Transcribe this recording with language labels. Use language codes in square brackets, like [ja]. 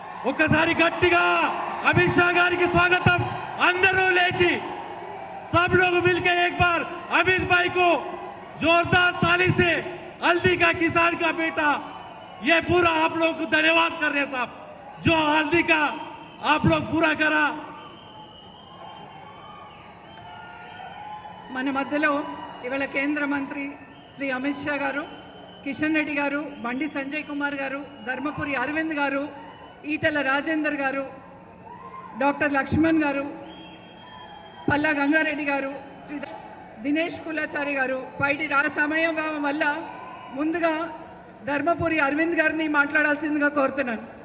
[te] ఒక్కసారి గట్టిగా అమిత్ షా గారికి స్వాగతం। అందరూ లేచి [hi] सब लोग मिलकर एक बार अमित भाई को जोरदार ताली से हल्दी का किसान का बेटा, ये पूरा आप लोग को धन्यवाद कर रहे साहब, जो हल्दी का आप लोग पूरा करा। [te] మన మధ్యలో ఇవాళ కేంద్ర మంత్రి శ్రీ అమిత్ షా గారు, కిషన్ రెడ్డి గారు, బండి సంజయ్ కుమార్ గారు, ధర్మపురి అరవింద్ గారు, ఈటెల రాజేందర్ గారు, డాక్టర్ లక్ష్మణ్ గారు, పల్లా గంగారెడ్డి గారు, శ్రీ దినేష్ కులాచారి గారు, పైటి సమయం వల్ల ముందుగా ధర్మపురి అరవింద్ గారిని మాట్లాడాల్సిందిగా కోరుతున్నాను।